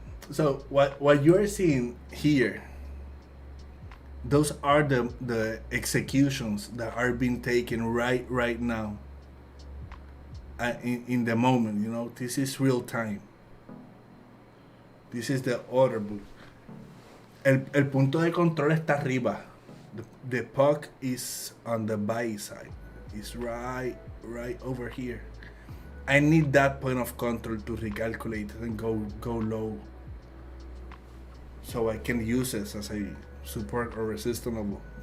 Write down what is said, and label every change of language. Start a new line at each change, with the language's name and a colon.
English: So what you are seeing here, those are the executions that are being taken right now, in the moment. This is real time. This is the order book.
Spanish: El punto de control está arriba.
English: The puck is on the buy side. It's right over here. I need that point of control to recalculate and go low, so I can use this as a support or resistance level.